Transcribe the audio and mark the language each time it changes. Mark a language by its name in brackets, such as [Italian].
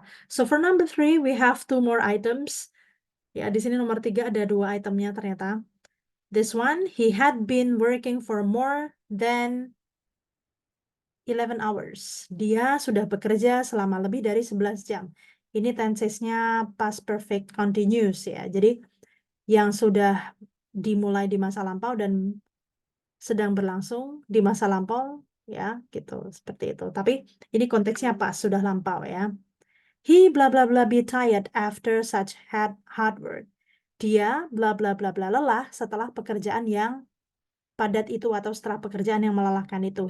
[English] So for number 3 we have 2 more items. [Indonesian] Ya, di sini nomor 3 ada 2 itemnya ternyata. [English] This one, he had been working for more than 11 hours. [Indonesian] Dia sudah bekerja selama lebih dari 11 jam. Ini tensesnya past perfect continuous ya. Jadi yang sudah dimulai di masa lampau dan sedang berlangsung di masa lampau ya, gitu. Seperti itu. Tapi ini konteksnya pas sudah lampau ya. [English] He bla bla bla be tired after such hard work. [Indonesian] Dia bla bla bla bla lelah setelah pekerjaan yang padat itu atau setelah pekerjaan yang melelahkan itu.